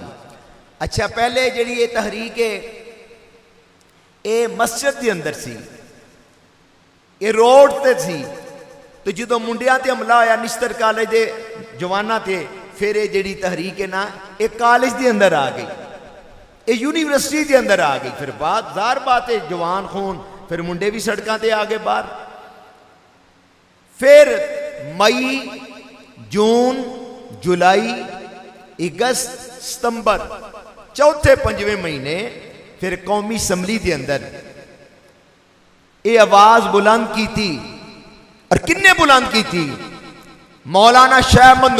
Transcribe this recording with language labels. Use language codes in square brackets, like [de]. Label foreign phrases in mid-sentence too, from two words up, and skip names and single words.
[pa] اچھا پہلے جڑی یہ تحریک ہے یہ مسجد دے اندر سی یہ روڈ تے سی تو جدو منڈیاں تے حملہ ہویا نشتر کالج دے جواناں تے پھر یہ جڑی تحریک ہے نا یہ کالج دے اندر آ گئی یہ یونیورسٹی دے اندر آ گئی پھر بات ظاہر بات ہے جوان خون پھر منڈے بھی سڑکاں تے آگے باہر پھر مئی جون جولائی اگست ستمبر چوتھے پنجویں مہینے پھر قومی اسمبلی دے اندر [ur] یہ آواز بلند کی تھی اور کنے بلند کی تھی مولانا شیخ احمد